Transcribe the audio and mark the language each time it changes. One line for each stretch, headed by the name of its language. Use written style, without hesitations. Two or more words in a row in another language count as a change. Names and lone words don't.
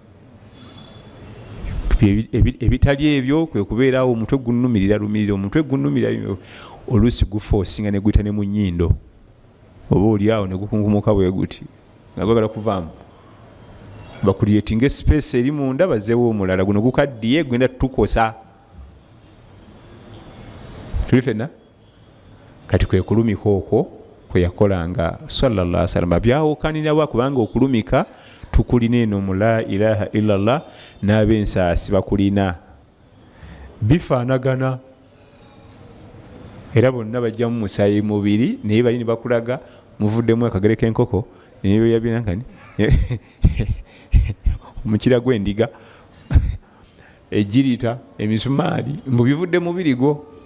Ganda: Ebitali ebyo kwe kubeerawo omutwe gunumirira lumirira, omutwe gunumirira oluusi gufoosinga ne guyita ne mu nnyindo, oba oliawo ne gukungumuka bwe guti nga gwagala kuvaamu. Bakulyetinga space eri munda bazeewo omulala, guno gukaddiye gwenda tukosa. Tuli fenna kati kwe kulumika okwo kwe yakolanga
Arabic: صلى الله عليه وسلم.
Ganda: Byawukanira kubanga okulumika tukulina eno mu
Arabic: لا إله إلا الله,
Ganda: n'ab'ensaasi bakulina bifaanagana. Era bonna bajjamu musaayi mubiri naye bali ne bakulaga muvuddemu akagere k'enkoko naye yabinankani omukira gw'endiga ejjirita emisumaali mbu bivudde mubiri gwo.